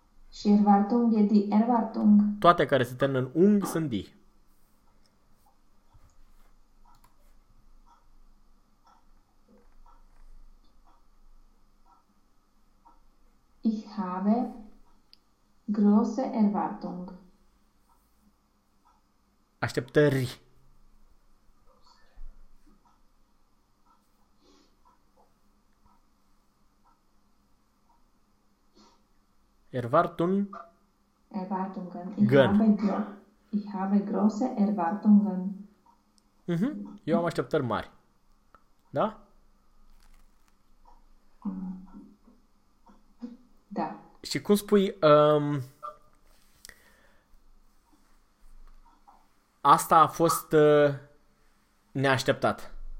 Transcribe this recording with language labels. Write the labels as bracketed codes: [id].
[de] Și erwartung e die erwartung. [ro] Toate care se termină în ung sunt die. [de] Habe große Erwartung. [ro] Așteptări. [de] Erwartung. Erwartungen. Ich habe große Erwartungen. [ro] Mhm. Eu am așteptări mari. Da? Da. Și cum spui, asta a fost neașteptat.